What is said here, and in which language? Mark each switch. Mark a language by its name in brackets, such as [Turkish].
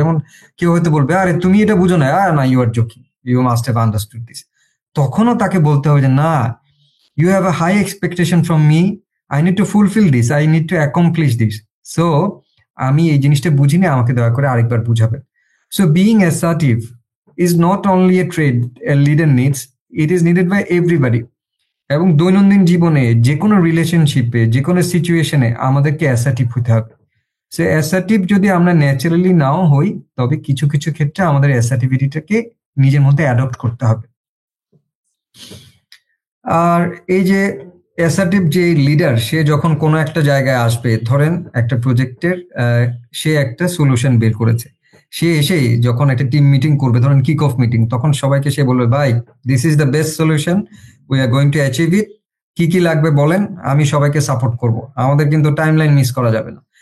[Bangla] যেমন কেউ হয়তো বলবে, আরে তুমি এটা বুঝো না, না [English] You are joking, you must have understood this. [Bangla] তখনও তাকে বলতে হবে যে না, [English] you have a high expectation from me, I need to fulfil this, I need to accomplish this, [Bangla] so আমি এই জিনিসটা বুঝিনি, আমাকে দয়া করে আরেকবার বুঝাবেন। [English] So being assertive is not only a trait a leader needs, it is needed by everybody. [Bangla] এবং দৈনন্দিন জীবনে যে কোনো রিলেশনশিপে, যে কোনো সিচুয়েশনে আমাদেরকে অ্যাসার্টিভ হতে হবে। সে অ্যাসার্টিভ যদি আমরা ন্যাচারালি নাও হই, তবে কিছু কিছু ক্ষেত্রে আমাদের অ্যাসার্টিভিটিটাকে নিজের মধ্যে অ্যাডপ্ট করতে হবে। আর এই যে অ্যাসার্টিভ যে লিডার, সে যখন কোনো একটা জায়গায় আসবে, ধরেন একটা প্রজেক্টের সে একটা সলিউশন বের করেছে, সে এসেই যখন একটা টিম মিটিং করবে, ধরেন কিক অফ মিটিং, তখন সবাইকে সে বলবে, ভাই [English] this is the best solution, we are going to achieve it, [Bangla] কি কি লাগবে বলেন, আমি সবাইকে সাপোর্ট করব, আমাদের কিন্তু টাইমলাইন মিস করা যাবে না।